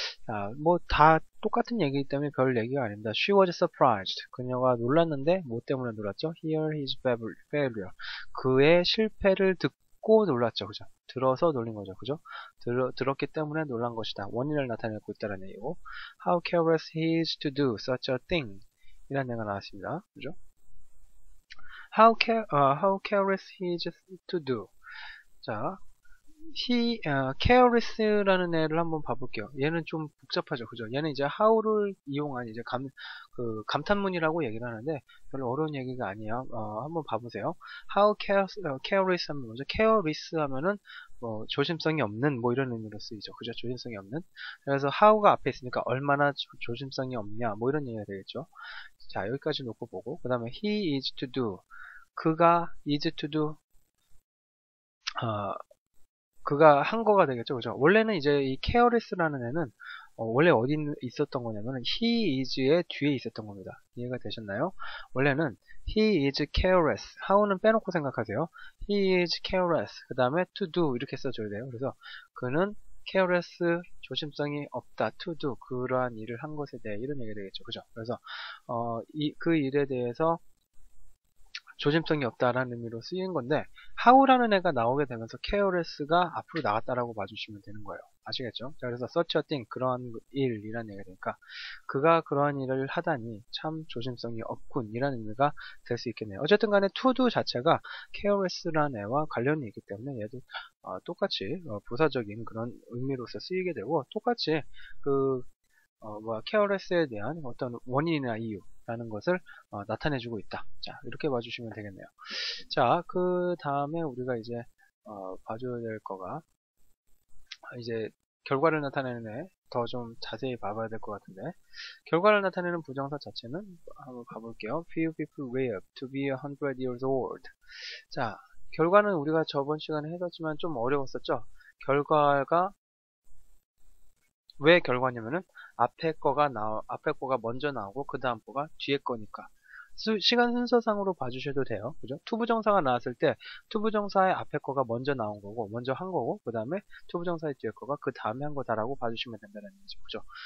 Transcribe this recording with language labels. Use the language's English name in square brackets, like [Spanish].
[Korean] 자, 뭐 다 똑같은 얘기이기 때문에 별 얘기가 아닙니다. [English] She was surprised. [Korean] 그녀가 놀랐는데 뭐 때문에 놀랐죠? [English] Hear his failure. [Korean] 그의 실패를 듣고 놀랐죠. 그죠? 들어서 놀린 거죠. 그죠? 들었기 때문에 놀란 것이다. 원인을 나타내고 있다는 얘기고. [English] How careless he is to do such a thing. [Korean] 이라는 얘기가 나왔습니다. [English] 그죠? How careless he is to do. [Korean] 자, careless라는 애를 한번 봐볼게요. 얘는 좀 복잡하죠. 그죠? 얘는 이제 how를 이용한 이제 감탄문이라고 얘기를 하는데 별로 어려운 얘기가 아니에요. 한번 봐보세요. How careless 하면 먼저 careless 하면은 조심성이 없는 뭐 이런 의미로 쓰이죠. 그죠? 조심성이 없는. 그래서 how가 앞에 있으니까 얼마나 조심성이 없냐 뭐 이런 얘기가 되겠죠. 자, 여기까지 놓고 보고 그 다음에 [English] he is to do. [Korean] 그가 [English] is to do. [Korean] 그가 한 거가 되겠죠. 그죠? 원래는 이제 이 careless라는 애는 원래 어디 있었던 거냐면은 he is의 뒤에 있었던 겁니다. 이해가 되셨나요? 원래는 [English] he is careless. [Korean] how는 빼놓고 생각하세요. [English] he is careless. [Korean] 그 다음에 to do 이렇게 써줘야 돼요. 그래서 그는 careless, 조심성이 없다. to do, 그러한 일을 한 것에 대해 이런 얘기가 되겠죠. 그죠? 그래서 그 일에 대해서 조심성이 없다라는 의미로 쓰인 건데 how라는 애가 나오게 되면서 careless가 앞으로 나갔다라고 봐주시면 되는 거예요. 아시겠죠? 자, 그래서 such a thing, 그러한 일이라는 얘기가 되니까 그가 그러한 일을 하다니 참 조심성이 없군 이라는 의미가 될 수 있겠네요. 어쨌든 간에 to do 자체가 careless라는 애와 관련이 있기 때문에 얘도 똑같이 부사적인 그런 의미로서 쓰이게 되고 똑같이 careless에 대한 어떤 원인이나 이유라는 것을 나타내주고 있다. 자, 이렇게 봐주시면 되겠네요. 자, 그 다음에 우리가 이제 봐줘야 될 거가 이제 결과를 나타내는 애 더 좀 자세히 봐봐야 될 것 같은데 결과를 나타내는 부정사 자체는 한번 봐볼게요. [English] Few people live to be 100 years old. [Korean] 자, 결과는 우리가 저번 시간에 해봤지만 좀 어려웠었죠. 결과가 왜 결과냐면은 앞에 거가 먼저 나오고 그 다음 거가 뒤에 거니까 시간 순서상으로 봐주셔도 돼요. 그죠? 투부정사가 나왔을 때 투부정사의 앞에 거가 먼저 나온 거고 먼저 한 거고 그 다음에 투부정사의 뒤에 거가 그 다음에 한 거다라고 봐주시면 된다는 얘기죠. 그죠?